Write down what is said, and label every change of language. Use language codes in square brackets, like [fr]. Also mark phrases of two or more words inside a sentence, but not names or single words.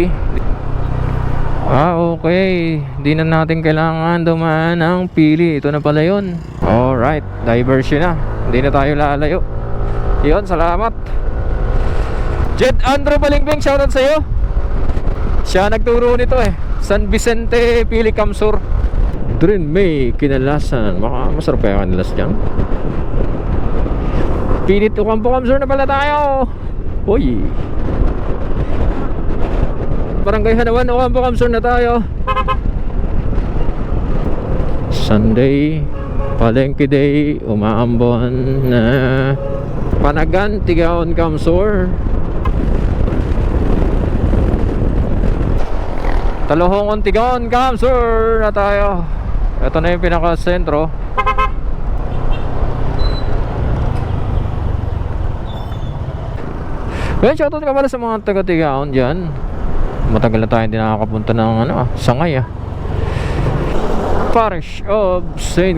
[tl] Ah, okay. Hindi na natin kailangan dumaan ng Pili. Ito na pala yun. Alright, diversion na. Hindi na tayo lalayo. Yun, salamat. Jed Andrew Balingbing, shoutout sa'yo. Siya nagturo nito eh. San Vicente, Pili, Kamsur. Drin may kinalasan. Masarap kaya kanilas dyan. Pili to Kamsur na pala tayo. Uy, Barangay Hanawan, Ocampo, Kamsur na tayo. Sunday, Palengke Day, umaambon na. Panagan, Tigaon, Kamsur. Talohongon, Tigaon, Kamsur na tayo. Ito na yung pinaka-sentro. Well, shoutout ka pala sa mga taga-Tigaon dyan. Matagal na tayo hindi nakakapunta ng Sangay Parish of St.